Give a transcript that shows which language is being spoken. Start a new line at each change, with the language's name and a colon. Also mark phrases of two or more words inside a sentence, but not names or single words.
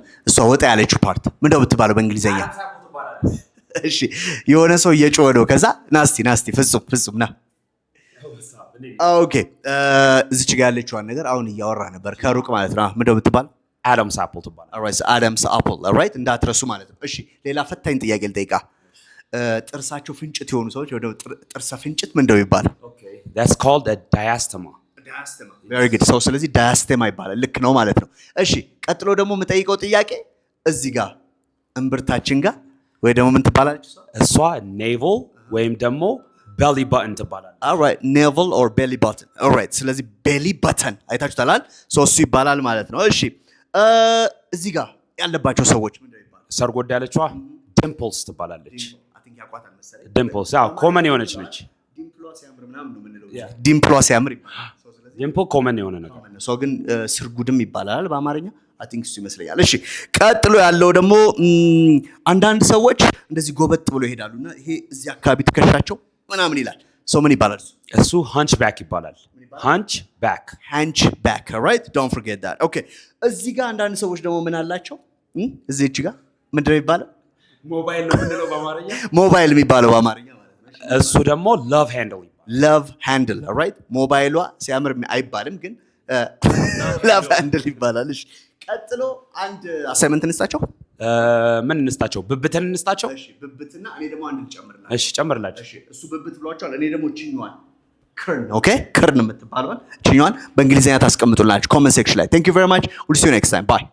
Amharic: እሷ ወጣ ያለችው ፓርት ምንድነው የምትባለው በእንግሊዘኛ? እሺ የሆነ ሰው እየጮኸ ነው። ከዛ ናስቲ ፍጹም ና። ኦኬ እዚች ጋር ያለችዋን ነገር አሁን እያወራ ነበር ከሩቅ ማለት ነው። ምንድነው የምትባለው?
English: Adam's apple
Amharic: ትባላለች።
English: alright Adam's apple alright፣
Amharic: እንዳትረሱ ማለት ነው። እሺ ሌላ ፈታኝ ጥያቄ ልጠይቃ። ጥርሳቸው ፍንጭት የሆኑ ሰዎች ወደ ጥርሰ ፍንጭት ምንድነው የሚባለው?
English: That's called a diastema. Very good.
Amharic: ሰው ስለዚህ ዳያስቴማ ይባላል። ልክ ነው ማለት ነው። እሺ ቀጥሎ ደግሞ የምጠይቀው ጥያቄ እዚህ ጋር እምብርታችን ጋር ወይ ደግሞ ምን ትባላለች እሷ? navel ወይም ደግሞ
English: belly button
Amharic: ትባላለች።
English: alright navel or belly button.
Amharic: alright ስለዚህ
English: belly button
Amharic: አይታችሁታል። ሶ እሱ ይባላል ማለት ነው። እሺ እዚህ ጋር ያለባቸው ሰዎች ምንድነው ይባላል? ሰርጎዳ ያለችዋ dimples ትባላለች።
English: I think
Amharic: ያቋታል መሰለኝ። dimples ያው ኮመን የሆነች ነች። ዲምፕሏ ሲያምር ምናምን ነው የምንለው። ዲምፕሏ ሲያምር ይባላል። ዲምፕል ኮመን የሆነ ነገር ነው። ሰው ግን ስርጉድም ይባላል በአማርኛ።
English: I think
Amharic: እሱ ይመስለኛል። እሺ ቀጥሎ ያለው ደግሞ አንዳንድ ሰዎች እንደዚህ ጎበጥ ብሎ ይሄዳሉና ይሄ እዚህ አካባቢ ትከሻቸው ምናምን ይላል። ሰው ምን ይባላል? እሱ hunchback ይባላል። hunchback
English: right don't forget that okay
Amharic: እዚህ ጋር አንዳንድ ሰዎች ደግሞ ምን አላቸው? እዚህ ጋር ምንድነው የሚባለው? ሞባይል ነው ምንለው በአማርኛ። ሞባይል የሚባለው በአማርኛ ማለት ነው። እሱ ደግሞ
English: love handle
Amharic: right ሞባይሏ ሲያምር አይባልም ግን
English: love handle
Amharic: ይባላል። እሺ ቀጥሎ አንድ አሳይመንት እንስጣቸው። ምን እንስጣቸው? ብብትን እንስጣቸው። እሺ ብብትና እኔ ደግሞ አንድ ልጨምርላችሁ። እሺ ጨምርላችሁ። እሺ እሱ ብብት ብሏቸዋል። እኔ ደግሞ ቺኛዋን ክርን የምትባለዋን ቺኛዋን በእንግሊዝኛ ታስቀምጡላችሁ
English: comment section
Amharic: ላይ።
English: thank you very much we'll see you next time bye